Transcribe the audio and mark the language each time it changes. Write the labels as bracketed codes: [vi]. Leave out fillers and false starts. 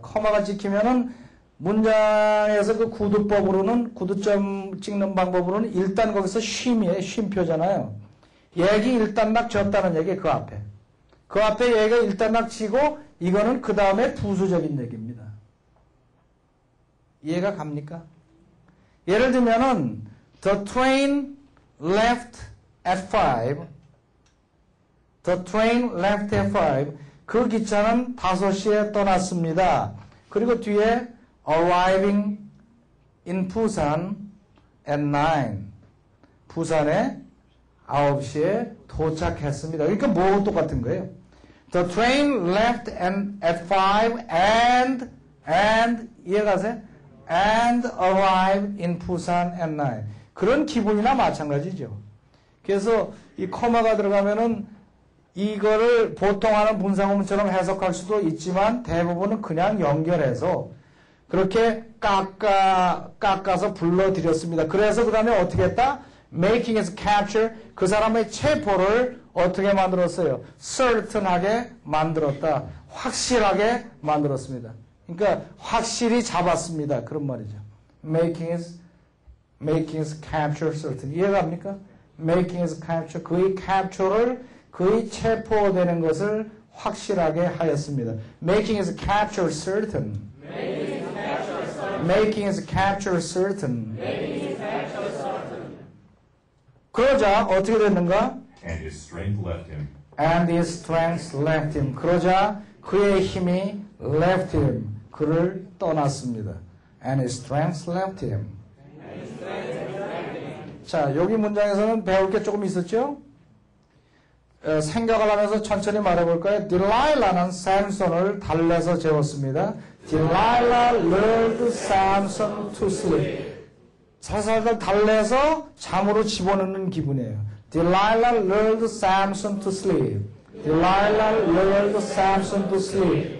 [ko] 커마가 찍히면은 문장에서 그 구두점 찍는 방법으로는 일단 거기서 쉼이에요. 쉼표잖아요. 얘기 일단락 졌다는 얘기 그 앞에. 그 앞에 얘가 일단락 치고 이거는 그 다음에 부수적인 얘기입니다. 이해가 갑니까? 예를 들면은 [en] The train left at 5. The train left at 5. [ko] 그 기차는 5시에 떠났습니다. 그리고 뒤에 [en] arriving in Busan at 9. [ko] 부산에 9시에 도착했습니다. 그러니까 뭐하고 똑같은 거예요? [en] The train left at 5 and [ko] 이해가세요? [en] And arrived in Busan at 9. [ko] 그런 기분이나 마찬가지죠. 그래서 이 코마가 들어가면은 이거를 보통 하는 분사구문처럼 해석할 수도 있지만 대부분은 그냥 연결해서 그렇게 깎아서 불러드렸습니다. 그래서 그 다음에 어떻게 했다? [en] Making his capture, [ko] 그 사람의 체포를 어떻게 만들었어요? certain하게 만들었다. 확실하게 만들었습니다. 그러니까 확실히 잡았습니다. 그런 말이죠. [en] Making his capture certain. [ko] 이해갑니까? [en] Making his capture, [ko] 그의 capture를 그의 체포되는 것을 확실하게 하였습니다. [en] Making his capture certain. Making his capture certain. [ko] 그러자 어떻게 됐는가? [en] And his strength left him. And his strength left him. [ko] 그러자 그의 힘이 [en] left him. [ko] 그를 떠났습니다. [en] And his strength left him. [ko] 자, 여기 문장에서는 배울 게 조금 있었죠? 생각을 하면서 천천히 말해볼까요? 딜라일라는 샘손을 달래서 재웠습니다. [en] Delilah lured Samson to sleep. [ko] 살살 달래서 잠으로 집어넣는 기분이에요. [en] Delilah lured Samson to sleep. Delilah lured Samson to sleep.